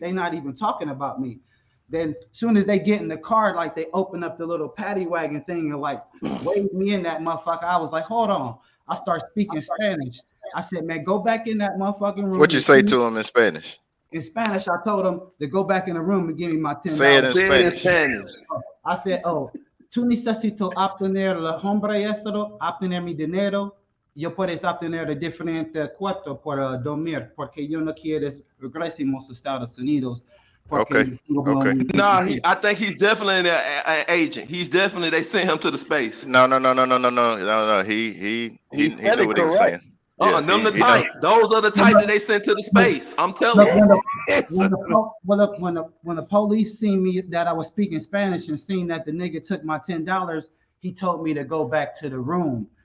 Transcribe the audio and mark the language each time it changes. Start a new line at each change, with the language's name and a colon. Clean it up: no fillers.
English: They not even talking about me. Then soon as they get in the car, like they open up the little paddy wagon thing and like wave me in that motherfucker. I was like, hold on. I start speaking Spanish. I said, man, go back in that motherfucking room. What'd you say to him in Spanish? In Spanish, I told him to go back in the room and give me my $10. Say it in Spanish. I said, oh,
Spanish: tú necesito obtener el hombre esto, obtener mi dinero. Yo puedes obtener de diferente cuarto por dormir, porque yo no quiero regresemos a Estados Unidos.
English: Okay. No, I think he's definitely an agent. He's definitely, they sent him to the space. No. He knew what he was saying. Them the type. Those are the type that they sent to the space. I'm telling you. When the police seen me that I was speaking Spanish and seen that the nigga took my $10, he told me to go back to the room.